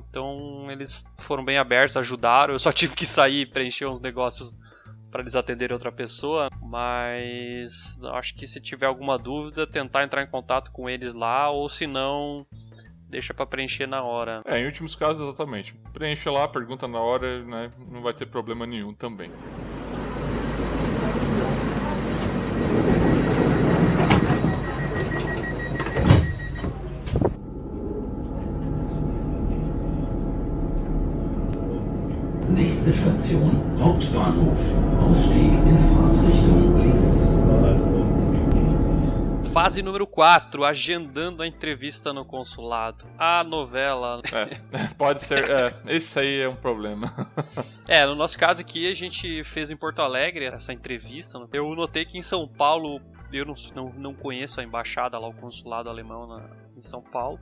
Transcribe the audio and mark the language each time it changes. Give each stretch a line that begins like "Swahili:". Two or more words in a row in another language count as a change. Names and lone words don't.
Portuguese: Então eles foram bem abertos, ajudaram, eu só tive que sair e preencher uns negócios para eles atenderem outra pessoa, mas acho que se tiver alguma dúvida, tentar entrar em contato com eles lá, ou se não, deixa para preencher na hora. Em últimos casos, exatamente. Preenche lá, pergunta na hora, né, não vai ter problema nenhum também.
German: Nächste Station, Hauptbahnhof. Ausstieg in Fahrtrichtung links.
Portuguese: Fase número 4, agendando a entrevista no consulado. A novela. Pode ser. Esse aí é um problema. No nosso caso aqui, a gente fez em Porto Alegre essa entrevista. Eu notei que em São Paulo, eu não conheço a embaixada lá, o consulado alemão em São Paulo.